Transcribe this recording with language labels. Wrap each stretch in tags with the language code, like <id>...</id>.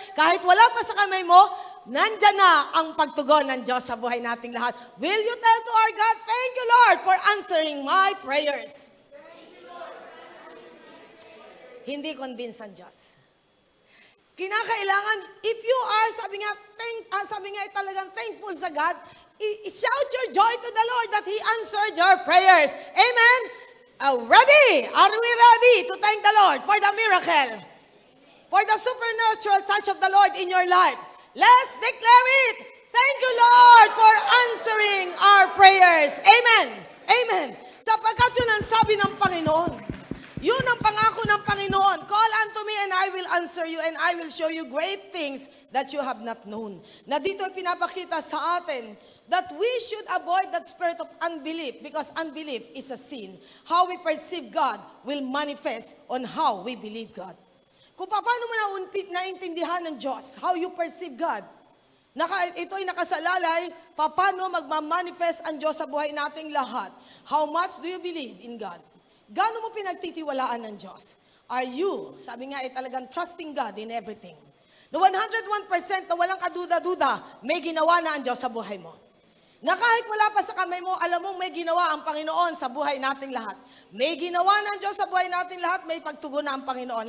<tl>Kahit wala pa sa kamay mo, nandyan na ang pagtugon ng Diyos sa buhay nating lahat.</tl> <en>Will you tell to our God, thank you Lord for answering my prayers?</en> <tl>Hindi convince ang Diyos.</tl> <en>Kinakailangan, if you are,</en> <tl>sabi nga talagang</tl> <en>thankful sa God, shout your joy to the Lord that He answered your prayers. Amen? Ready? Are we ready to thank the Lord for the miracle? For the supernatural touch of the Lord in your life? Let's declare it. Thank you, Lord, for answering our prayers. Amen. Amen.</en> <tl>Sapagkat yun ang sabi ng Panginoon. Yun ang pangako ng Panginoon.</tl> <en>Call unto me and I will answer you and I will show you great things that you have not known.</en> <tl>Na dito ay pinapakita sa atin</tl> <en>that we should avoid that spirit of unbelief because unbelief is a sin. How we perceive God will manifest on how we believe God.</en> <tl>Kung paano mo naintindihan ng Diyos,</tl> <en>how you perceive God,</en> <tl>ito ay nakasalalay, paano magmamanifest ang Diyos sa buhay nating lahat.</tl> <en>How much do you believe in God?</en> <tl>Gaano mo pinagtitiwalaan ng Diyos?</tl> <en>Are you,</en> <tl>sabi nga ay talagang</tl> <en>trusting God in everything?</en> <tl>Na 101% na walang kaduda-duda, may ginawa na ang Diyos sa buhay mo. Na kahit wala pa sa kamay mo, alam mo may ginawa ang Panginoon sa buhay nating lahat. May ginawa na ang Diyos sa buhay nating lahat, may pagtugon na ang Panginoon.</tl>